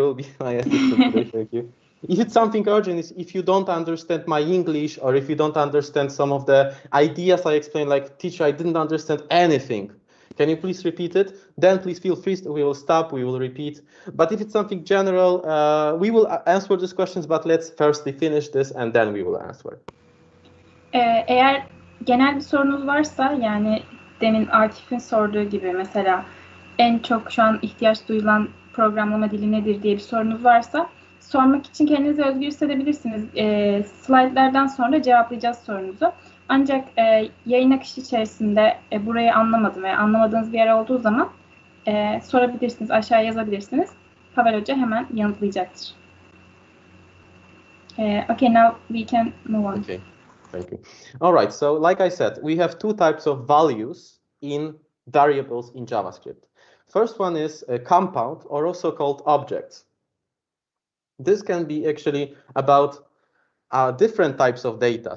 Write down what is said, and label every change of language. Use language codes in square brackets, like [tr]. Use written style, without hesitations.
[en] You will be my assistant today. Thank you. If it's something urgent, is if you don't understand my English, or if you don't understand some of the ideas I explained, like, teacher, I didn't understand anything. Can you please repeat it? Then please feel free, we will stop, we will repeat. But if it's something general, we will answer these questions, but let's firstly finish this and then we will answer. [tr] Eğer genel bir sorunuz varsa, yani demin Akif'in sorduğu gibi mesela en çok şu an ihtiyaç duyulan programlama dili nedir diye bir sorunuz varsa, sormak için kendinizi özgür hissedebilirsiniz. Slaytlardan sonra cevaplayacağız sorunuzu. Ancak yayın akışı içerisinde burayı anlamadım veya anlamadığınız bir yer olduğu zaman sorabilirsiniz, aşağıya yazabilirsiniz. Paweł Hoca hemen yanıtlayacaktır. [en] Okay, now we can move on. Okay, thank you. All right, so like I said, we have two types of values in variables in JavaScript. First one is a compound, or also called objects. This can be actually about different types of data.